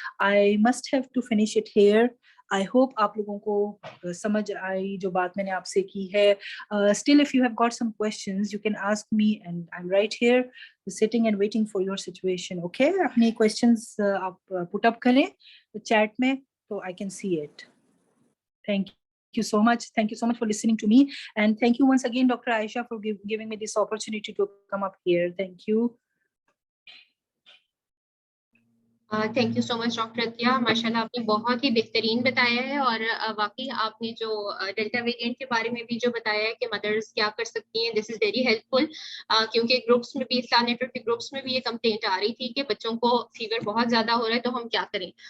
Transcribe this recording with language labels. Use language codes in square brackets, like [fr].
[en] I must have to finish it here. [hi] I hope आप लोगों को समझ आई जो बात मैंने आपसे की है। [en] Still if you have got some questions you can ask me and I am right here sitting and waiting for your situation. Okay, अपने questions आप put up करें chat में तो I can see it. Thank you so much. Thank you so much for listening to me. And thank you once again, Dr. Aisha, for giving me this opportunity to come up here. Thank you. Thank you so much [hi] doctor Atiya, माशाल्लाह आपने बहुत ही बेहतरीन बताया है। और वाकई आपने जो डेल्टा वेरिएंट के बारे में भी जो बताया है कि मदर्स क्या कर सकती हैं, [en] this is very helpful, [hi] क्योंकि ग्रुप्स में भी, इस्लाम नेटवर्क के ग्रुप्स में भी ये कंप्लेंट आ रही थी कि बच्चों को फीवर बहुत ज्यादा हो रहा है तो हम क्या करें।